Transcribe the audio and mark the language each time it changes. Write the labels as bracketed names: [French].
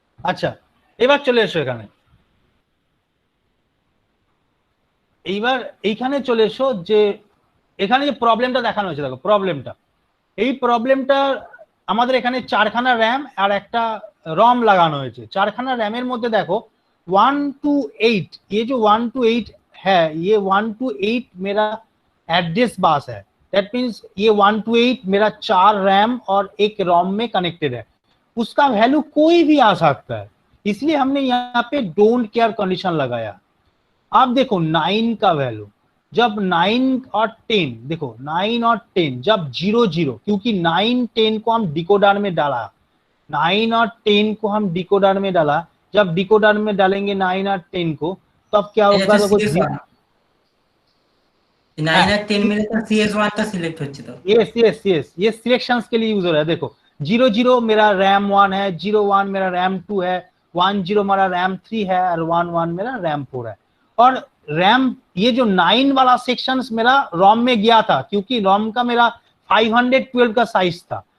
[Bangla] আচ্ছা এবার চলে এসো এখানে, এইবার এইখানে চলে এসো যে এখানে যে প্রবলেমটা দেখানো হয়েছে, দেখো প্রবলেমটা, এই প্রবলেমটা আমাদের এখানে 4খানা র্যাম আর একটা রম লাগানো হয়েছে। 4খানা র্যামের মধ্যে দেখো 1 to 8, [Hindi] ये जो 1 to 8 है, ये 1 to 8 मेरा एड्रेस बस है। दैट मीन्स ये 1 to 8 मेरा 4 रैम और एक रोम में कनेक्टेड है, उसका वैल्यू कोई भी आ सकता है, इसलिए हमने यहाँ पे डोंट केयर कंडीशन लगाया। अब देखो 9 का वैल्यू, जब 9 और 10, देखो 9 और 10 जब 0 0, क्योंकि 9 10 को हम डिकोडर में डाला, 9 और 10 को हम डिकोडर में डाला, जब डिकोडर में डालेंगे 9 और 10 को तब क्या होगा? देखो [Bangla] 9 আর 10 মিলে তো CS1 টা সিলেক্ট হচ্ছে তো। [Hindi] यस यस यस, ये सिलेक्शंस के लिए यूज हो रहा है। देखो 0 0 मेरा रैम 1 है, 0 1 मेरा रैम 2 है, 1 0 मेरा रैम 3 है और 1 1 मेरा रैम 4 है। और रैम ये जो 9 वाला सेक्शन मेरा रोम में गया था, क्योंकि रोम का मेरा 512 का साइज था।